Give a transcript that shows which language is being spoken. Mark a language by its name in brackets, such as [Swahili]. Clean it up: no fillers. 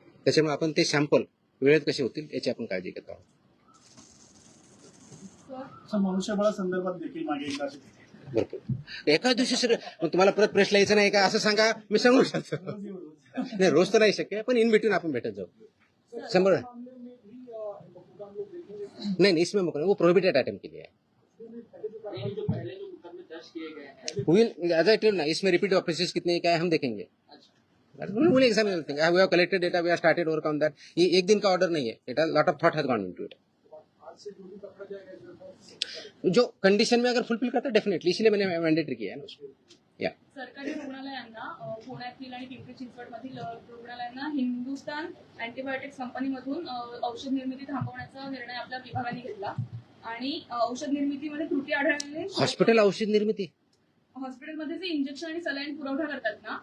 [Marathi] त्याच्यामुळे आपण ते सॅम्पल वेळेत कसे होतील याची आपण काळजी घेत आहोत. मनुष्यबळासंदर्भात देखील मागे एकदा भरपूर एकाच दिवशी सगळं मग तुम्हाला परत प्रश्न यायचं नाही का असं सांगा, मी सांगू शकतो. नाही, रोज तर नाही शक्य, पण इन बिटवीन आपण भेटत जाऊ. [Hindi] 100 नहीं, इसमें वो प्रोहिबिटेड आइटम के लिए है. जो पहले जो मुकदमे दर्ज किए गए हैं [English] will as I tell [Hindi] ना, इसमें रिपीट ऑफेंसेस कितने क्या है हम देखेंगे. [English] Will examine everything. We have collected data, we have started work on that. [Hindi] ये एक दिन का ऑर्डर नहीं है, [English] It has lot of thought has gone into it. [Hindi] जो कंडीशन में अगर फुलफिल करता है डेफिनेटली, इसलिए मैंने मैंडेटरी किया है ना उसको. [Marathi] या सरकारी रुग्णालयांना पुण्यातील आणि पिंपरी चिंचवडमधील रुग्णालयांना हिंदुस्थान अँटीबायोटिक्स कंपनीमधून औषध निर्मिती थांबवण्याचा निर्णय आपल्या विभागाने घेतला आणि औषध निर्मितीमध्ये त्रुटी आढळल्याने हॉस्पिटल औषध निर्मिती हॉस्पिटलमध्ये जे इंजेक्शन आणि सलाईन पुरवठा करतात ना,